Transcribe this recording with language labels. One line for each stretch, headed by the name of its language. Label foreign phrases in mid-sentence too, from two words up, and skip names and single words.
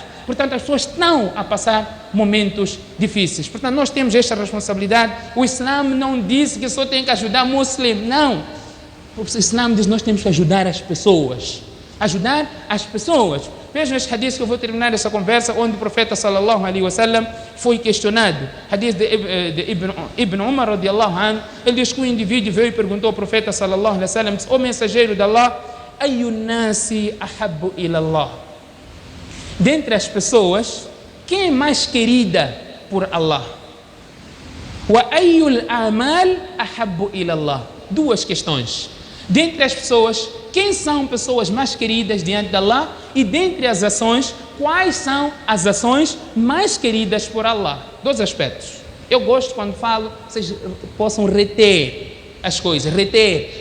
Portuguese: Portanto, as pessoas estão a passar momentos difíceis. Portanto, nós temos esta responsabilidade. O Islã não disse que só tem que ajudar muçulmano, não. O Islã diz que nós temos que ajudar as pessoas. Ajudar as pessoas. Vejam este hadith que eu vou terminar essa conversa, onde o profeta
Arabic: صلى الله عليه وسلم
Portuguese: foi questionado. Hadith de Ibn Umar
Arabic: رضي الله عنه.
Portuguese: Ele diz que o indivíduo veio e perguntou ao profeta
Arabic: صلى الله عليه وسلم:
Portuguese: ó mensageiro de
Arabic: Allah, أي الناس أحب إلى الله.
Portuguese: Dentre as pessoas, quem é mais querida por Allah?
Arabic: وأي الأعمال أحب إلى الله.
Portuguese: Duas questões. Dentre as pessoas, quem são pessoas mais queridas diante de Allah? E dentre as ações, quais são as ações mais queridas por Allah? Dois aspectos. Eu gosto quando falo, vocês possam reter as coisas, reter.